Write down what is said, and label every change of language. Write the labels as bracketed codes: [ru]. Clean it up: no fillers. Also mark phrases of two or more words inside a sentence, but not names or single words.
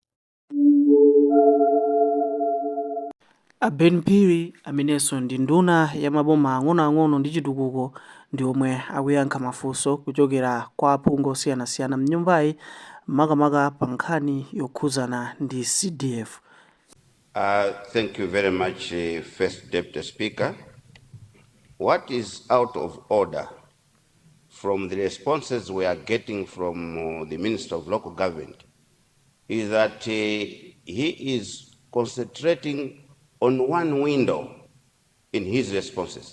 [ny] Ben Piri amenenso ndi nduna ya maboma ang'onoang'ono ndi chitukuko ndi omwe akuyankha mafunso kuchokera kwa aphungu osiyanasiyana m'nyumbayi makamaka pa nkhani yokhuzana ndi CDF. [en] Thank you very much, First Deputy Speaker. What is out of order from the responses we are getting from the Minister of Local Government is that he is concentrating on one window in his responses.